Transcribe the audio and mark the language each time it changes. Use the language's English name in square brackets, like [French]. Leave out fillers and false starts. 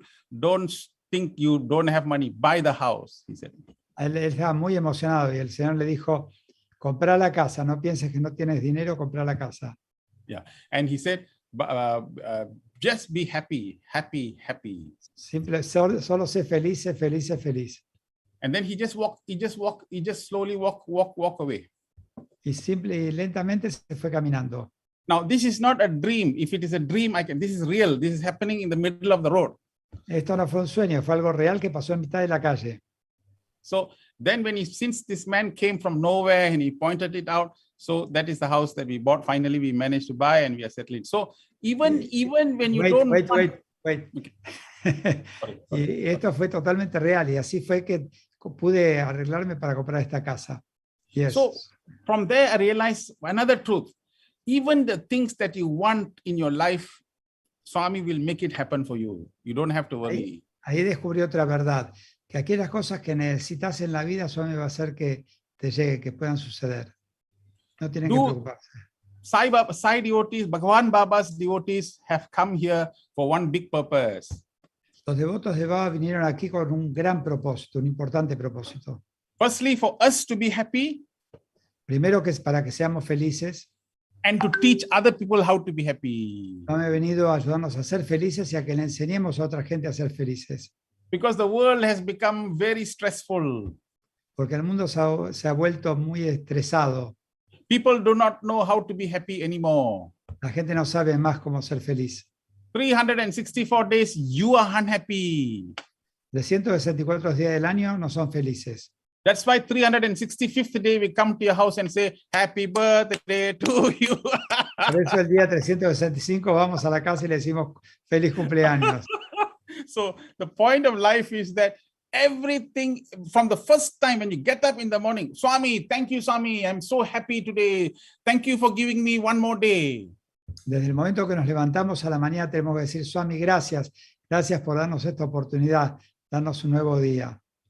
[English] Don't think you don't have money. Buy the house, he said. [Spanish] Él estaba muy emocionado y el Señor le dijo, compra la casa, no pienses que no tienes dinero, compra la casa. [English] Yeah, and he said, just be happy, happy, happy. [Spanish] Simple, solo sé feliz, sé feliz, sé feliz. [English] And then he just slowly walk away. [Spanish] Y simple y lentamente se fue caminando. [English] Now, this is not a dream. If it is a dream, this is real. This is happening in the middle of the road. [Spanish] Esto no fue un sueño, fue algo real que pasó en mitad de la calle. [English] So then since this man came from nowhere and he pointed it out, so that is the house that we bought. Finally, we managed to buy and we are settling. So even when you don't... Wait. Okay. [Spanish] Y esto fue totalmente real y así fue que pude arreglarme para comprar esta casa. [English] Yes. So from there, I realized another truth. Even the things that you want in your life, Swami will make it happen for you. You don't have to worry. [Spanish] Ahí descubrí otra verdad, que aquellas cosas que necesitas en la vida, Swami va a hacer que te llegue, que puedan suceder. No tienen que preocuparse. [English] Sai devotees, Bhagavan Baba's devotees have come here for one big purpose. [Spanish] Los devotos de Baba vinieron aquí con un gran propósito, un importante propósito. [English] Firstly, for us to be happy. [Spanish] Primero que es para que seamos felices. [English] and to teach other people how to be happy. [Spanish] Swami ha venido a ayudarnos a ser felices y a que le enseñemos a otra gente a ser felices. [English] Because the world has become very stressful. [Spanish] Porque el mundo se ha vuelto muy estresado. [English] People do not know how to be happy anymore. [Spanish] La gente no sabe más cómo ser feliz. [English] 364 days, you are unhappy. [Spanish] De 164 días del año no son felices. [English] That's why 365th day we come to your house and say, happy birthday to you. [Spanish] Por eso el día 365 vamos a la casa y le decimos feliz cumpleaños. [English] So the point of life is that everything from the first time when you get up in the morning, Swami, thank you, Swami, I'm so happy today. Thank you for giving me one more day. [Spanish] Desde el momento que nos levantamos a la mañana tenemos que decir, Swami, gracias. Gracias por darnos esta oportunidad, darnos un nuevo día.